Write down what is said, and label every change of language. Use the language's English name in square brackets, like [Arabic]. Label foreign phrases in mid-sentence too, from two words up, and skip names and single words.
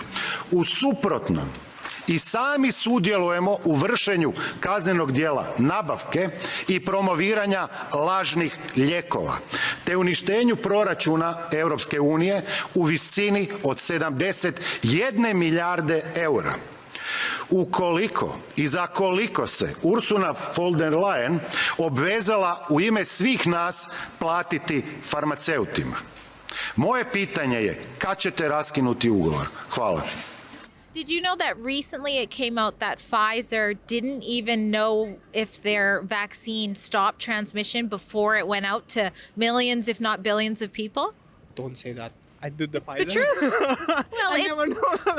[Croatian] U suprotnom, i sami sudjelujemo u vršenju kaznenog djela nabavke i promoviranja lažnih lijekova, te uništenju proračuna Europske unije u visini od 71 milijarde eura. Ukoliko i za koliko se Ursula von der Leyen obvezala u ime svih nas platiti farmaceutima. Moje pitanje je kad ćete raskinuti ugovor? Hvala. [English] Did you know that recently it came out that Pfizer didn't even know if their vaccine stopped transmission before it went out to millions, if not billions of people? Don't say that. I did the Pfizer. The truth. Well, I it's never know.